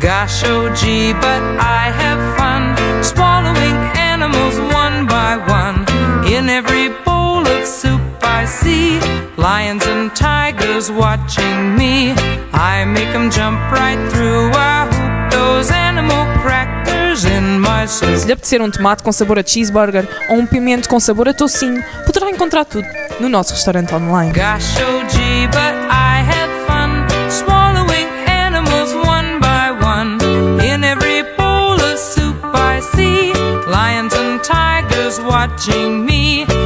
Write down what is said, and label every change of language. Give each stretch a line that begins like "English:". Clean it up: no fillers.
English: Gosh, oh gee, but I have fun swallowing animals one by one. In every bowl of soup I see lions and tigers watching me. I make them jump right through a hoop, those animal crackers in my soup.
Portuguese: Se lhe apetecer um tomate com sabor a cheeseburger ou um pimento com sabor a toucinho, poderá encontrar tudo no nosso restaurante online.
English: Gosh, oh gee, but I have fun swallowing animals one by one. In every bowl of soup I see lions and tigers watching me.